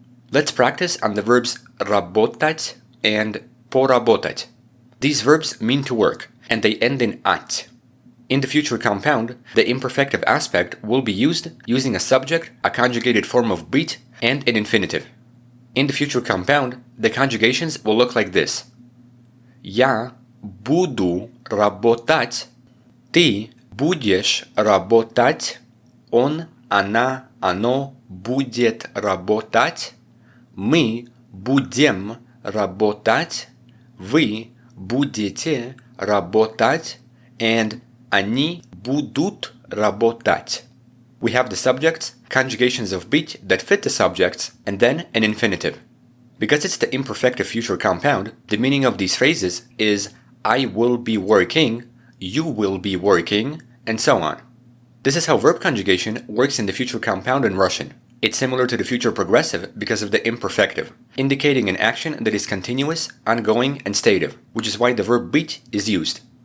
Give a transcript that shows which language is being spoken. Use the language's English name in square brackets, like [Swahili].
[English] Let's practice on the verbs работать and поработать. These verbs mean to work, and they end in at. In the future compound, the imperfective aspect will be used using a subject, a conjugated form of быть, and an infinitive. In the future compound, the conjugations will look like this. [Russian] Я буду работать, ты будешь работать, он, она, оно будет работать, мы будем работать, вы будете работать, and они будут работать. [English] We have the subjects, conjugations of быть that fit the subjects, and then an infinitive. Because it's the imperfective future compound, the meaning of these phrases is I will be working, you will be working, and so on. This is how verb conjugation works in the future compound in Russian. It's similar to the future progressive because of the imperfective, indicating an action that is continuous, ongoing, and stative, which is why the verb быть is used.